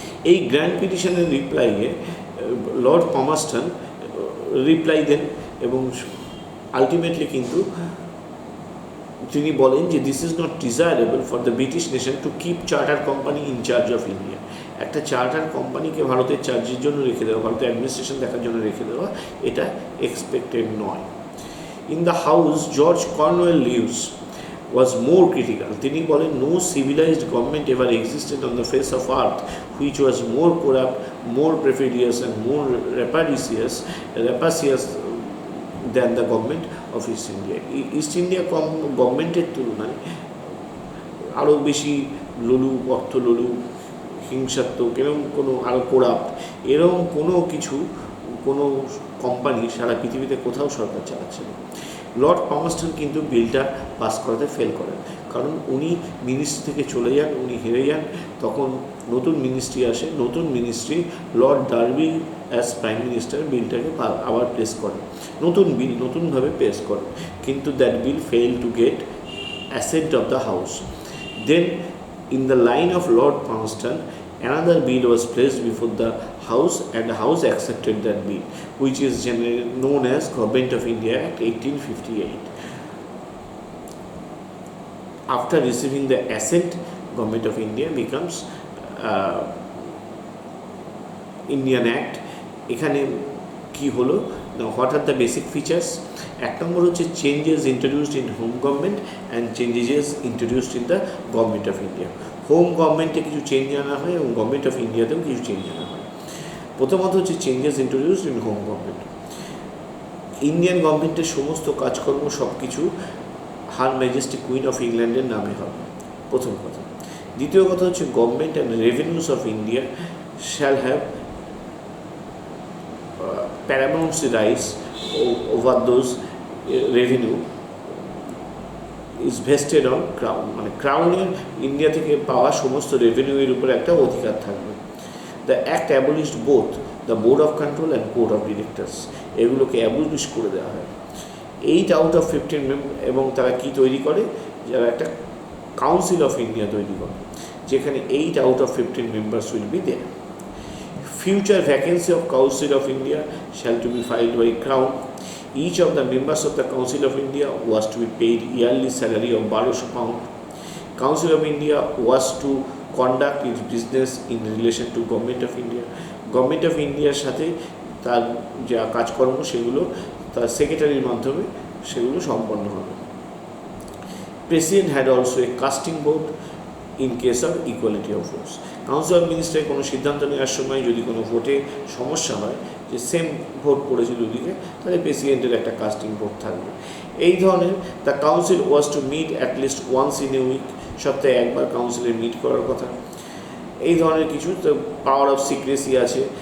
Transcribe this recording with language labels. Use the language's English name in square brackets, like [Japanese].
[Bangla] এই grand পিটিশনের রিপ্লাইয়ে Lord পামারস্টন reply দেন এবং ultimately কিন্তু তিনি বলেন যে [English] This is not desirable for the British nation to keep charter company in charge of India. [Bangla] একটা চার্টার কোম্পানিকে ভারতের চার্জের জন্য রেখে দেওয়া, ভারতের অ্যাডমিনিস্ট্রেশন দেখার জন্য রেখে দেওয়া, এটা এক্সপেক্টেড নয়। [English] In the house George Cornewall Lewis was more critical. [Bangla] তিনি বলেন [English] no civilized government ever existed on the face of earth which was more corrupt, more perfidious and more rapacious than the government of East India. [Bangla] East India গভর্নমেন্টের তুলনায় আরও বেশি লোলু, অর্থ লোলু, হিংসাত্মক, এরকম কোনো আরও করাপ্ট এরকম কোনো কিছু কোনো কোম্পানি সারা পৃথিবীতে কোথাও সরকার চালাচ্ছে না। লর্ড পামারস্টন কিন্তু বিলটা পাস করাতে ফেল করেন, কারণ উনি মিনিস্ট্রি থেকে চলে যান, উনি হেরে যান। তখন নতুন মিনিস্ট্রি আসে, নতুন ministry Lord derby as prime minister বিলটাকে আবার প্লেস করেন, নতুন বিল নতুনভাবে প্লেস করেন, কিন্তু [English] That bill fail to get assent of the house. [Bangla] Then [English] in the line of Lord Palmerston, another bill was placed before the House and the House accepted that bill, which is generally known as Government of India Act 1858. After receiving the assent, Government of India becomes Indian Act. [Bangla] এখানে কি হলো, [English] what are the basic features? [Bangla] এক নম্বর হচ্ছে [English] Changes introduced in home government and changes introduced in the government of India. [Bangla] Home গভর্নমেন্টে কিছু change আনা হয় এবং government of ইন্ডিয়াতেও কিছু চেঞ্জ আনা হয়। প্রথমত হচ্ছে [English] Changes introduced in home government. [Bangla] Indian গভর্নমেন্টের সমস্ত কাজকর্ম সব কিছু হার ম্যাজেস্টি কুইন অফ ইংল্যান্ডের নামে হবে, প্রথম কথা। দ্বিতীয় কথা হচ্ছে [English] government and revenues of India shall have paramount rights over those revenue is vested on crown, [Bangla] মানে ক্রাউনের ইন্ডিয়া থেকে পাওয়া সমস্ত রেভিনিউয়ের উপরে একটা অধিকার থাকবে। [English] the act abolished both the board of control and board of directors, [Bangla] এগুলোকে অ্যাবলিশ করে দেওয়া হয়। [English] 8 out of 15 member, এবং তারা কি তৈরি করে, যারা একটা কাউন্সিল অফ ইন্ডিয়া তৈরি করে, যেখানে 8 out of 15 members will be there. Future vacancy of Council of India shall to be filed by Crown. Each of the members of the Council of India was to be paid yearly salary of 1200 pound. Council of India was to conduct its business in relation to Government of India. [Bangla] Government of Indiaর সাথে তার যা কাজকর্ম সেগুলো তার সেক্রেটারির মাধ্যমে সেগুলো সম্পন্ন হবে। [English] President had also a casting vote in case of equality of votes. [Bangla] Council of মিনিস্টারে কোনো সিদ্ধান্ত নেওয়ার সময় যদি কোনো ভোটে সমস্যা হয়, যে সেম ভোট পড়েছে দুদিকে, তাহলে প্রেসিডেন্টের একটা কাস্টিং ভোট থাকবে। এই ধরনের [English] the council was to meet at least once in a week, [Bangla] সপ্তাহে একবার কাউন্সিলের মিট করার কথা। এই ধরনের কিছু পাওয়ার অফ সিক্রেসি আছে।